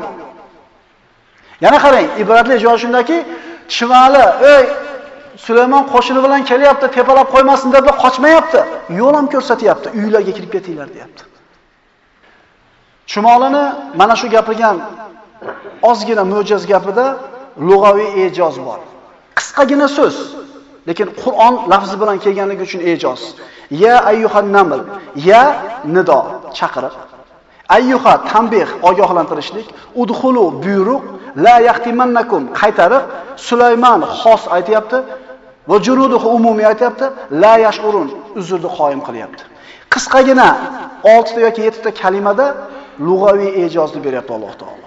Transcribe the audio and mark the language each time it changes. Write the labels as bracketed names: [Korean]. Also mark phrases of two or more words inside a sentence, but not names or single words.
[Uzbek] Yana qarang, ibratli joy shundaki, chimali, "Ey, Sulaymon qo'shini bilan kelyapti, tepalab qo'ymasin" deb qochmayapti. Yo'l ham ko'rsatyapti, uylarga kirib ketinglar deyapti. Chumolini mana shu gapirgan ozgina mo'jiz gapida lug'aviy e'joz bor. Qisqagina so'z, lekin Qur'on lafzi bilan kelganligi uchun e'joz. [Arabic] يا أيها النمل, [Uzbek] ya nido, chaqiriq. Ayyuha tanbih, ogohlantirishlik, udkhulu buyruq, [Arabic] لا يحطمنكم [Uzbek] qaytariq. Sulaymon xos aytayapti va junuduhu umumiy aytayapti, [Arabic] لا يشعرون [Uzbek] uzrni qoyim qilyapti. Qisqagina 6 ta yoki 7 ta kalimada lug'aviy e'jozni beryapti Alloh taolo.